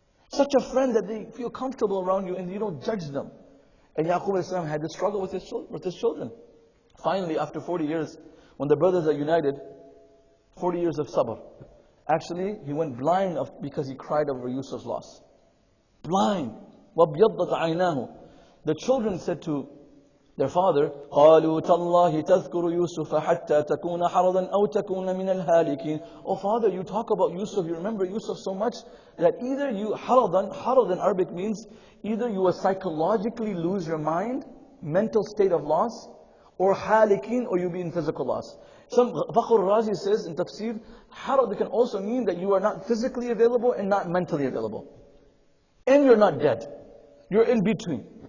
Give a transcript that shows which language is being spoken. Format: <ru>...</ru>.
<en>Such a friend that they feel comfortable around you and you don't judge them. And Yaqub as-salam had this struggle with his children. Finally, after 40 years, when the brothers are united, 40 years of sabr. Actually, he went blind because he cried over Yusuf's loss. Blind.</en> <ar>وَابْيَضَّتْ عَيْنَاهُ.</ar> <en>The children said to their father,</en> <ar>قَالُوا تَاللَّهِ تَذْكُرُ يُوسُفَ حَتَّى تَكُونَ حَرَضًا أَوْ تَكُونَ مِنَ الْهَالِكِينَ.</ar> <en>Oh father, you talk about Yusuf, you remember Yusuf so much that either you, harad in Arabic means either you will psychologically lose your mind, mental state of loss, or halikin, or you'll be in physical loss. Some Fakhr Razi says in tafsir, harad can also mean that you are not physically available and not mentally available. And you're not dead. You're in between.</en>